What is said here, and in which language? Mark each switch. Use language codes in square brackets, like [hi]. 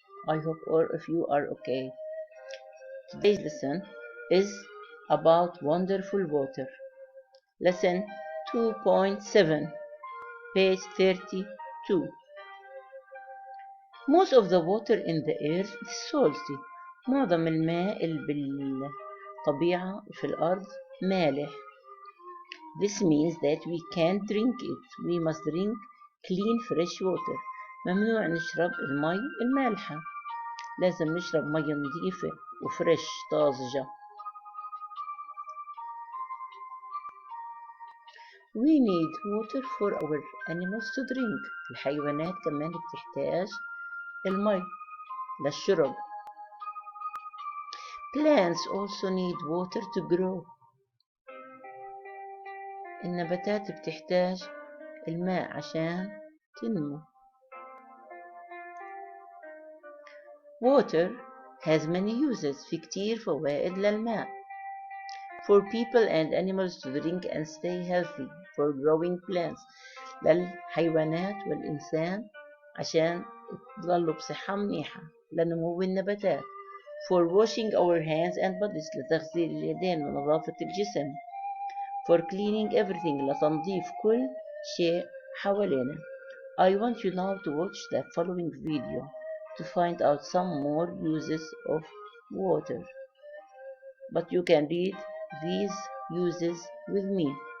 [en] I hope all of you are okay. Today's lesson is about wonderful water. Lesson 2.7, page 32. Most of the water in the earth is salty. [ar] معظم الماء اللي بالطبيعة في الأرض مالح. [en] This means that we can't drink it. We must drink clean fresh water. [ar] ممنوع نشرب المي المالحة. لازم نشرب مية نظيفة وفريش طازجة. [en] We need water for our animals to drink. [ar] الحيوانات كمان بتحتاج المي للشرب. [en] Plants also need water to grow. [ar] النباتات بتحتاج الماء عشان تنمو. [en] Water has many uses. [ar] في كتير فوائد للماء. [en] For people and animals to drink and stay healthy. For growing plants. [ar] للحيوانات والإنسان عشان تضلوا بصحة منيحة. لنمو النباتات. [en] For washing our hands and bodies. [ar] لتغسيل اليدين ونظافة الجسم. [en] For cleaning everything. [ar] لتنظيف كل شيء حوالينا. [en] I want you now to watch the following video to find out some more uses of water. But you can read these uses with me.